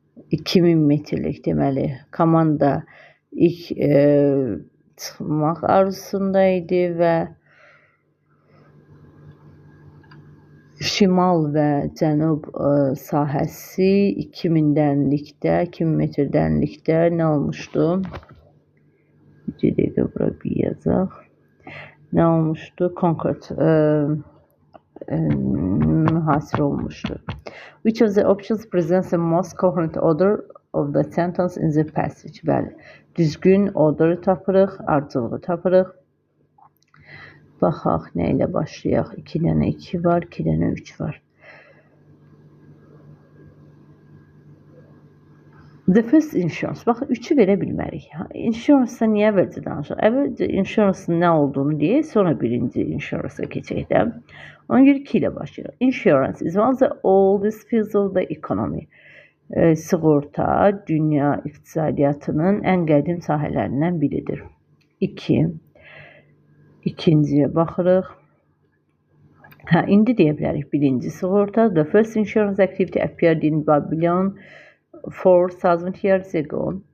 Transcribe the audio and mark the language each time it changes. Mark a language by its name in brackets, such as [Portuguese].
[Azerbaijani] 2000 metrlik deməli. Komanda ilk çıxmaq arzusundaydı və şimal və cənub sahəsi 2000 metr dənlikdə nə olmuşdu? Bir dəqiqə bura bir yazaq. Nə olmuşdu? Conquered mühasirə olmuşdu. [English] Which of the options presents the most coherent order of the sentence in the passage? [Azerbaijani] Bəli. Düzgün order'ı tapırıq, ardıcılığı tapırıq. Baxaq, nə ilə başlayaq? 2 dənə 2 var, 2 dənə 3 var. [English] The first insurance. [Azerbaijani] Baxın, 3'ü verə bilmərik. Insurance-da niyə əvvəlcə danışaq? Əvvəlcə insurance-ın nə olduğunu deyək, sonra birinci insurance-a keçək də. Ona görə 2 ilə başlayaq. [English] Insurance is one of the oldest fields of the economy. [Azerbaijani] Sığorta dünya iqtisadiyyatının ən qədim sahələrindən biridir. 2. İkinciyə baxırıq. İndi deyə bilərik birinci sığorta. [English] The first insurance activity appeared in Babylon 4000 years ago.